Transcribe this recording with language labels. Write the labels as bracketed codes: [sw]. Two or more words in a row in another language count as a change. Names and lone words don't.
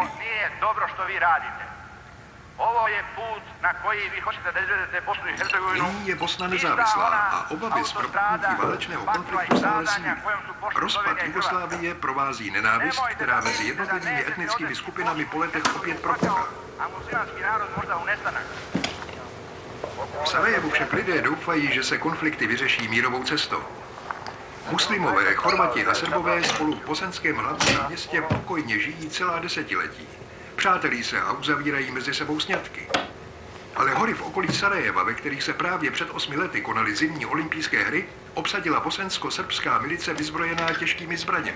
[sr] Ovo nije dobro što vi radite. Ovo je put na koji vi hoćete da izvedete Bosnu i Hercegovinu. [cs] Nyní je Bosna nezávislá a obavy z propuknutí válečného konfliktu stále sílí. Rozpad Jugoslávie provází nenávist, která mezi jednotlivými etnickými skupinami po letech opět propuká. [sr] A muslimanski narod možda u nestanak. [cs] V Sarajevu však lidé doufají, že se konflikty vyřeší mírovou cestou. Muslimové, Chorvati a Srbové spolu v bosenském hlavním městě pokojně žijí celá desetiletí. Přátelí se a uzavírají mezi sebou sňatky. Ale hory v okolí Sarajeva, ve kterých se právě před 8 lety konaly zimní olympijské hry, obsadila bosensko-srbská milice vyzbrojená těžkými zbraněmi.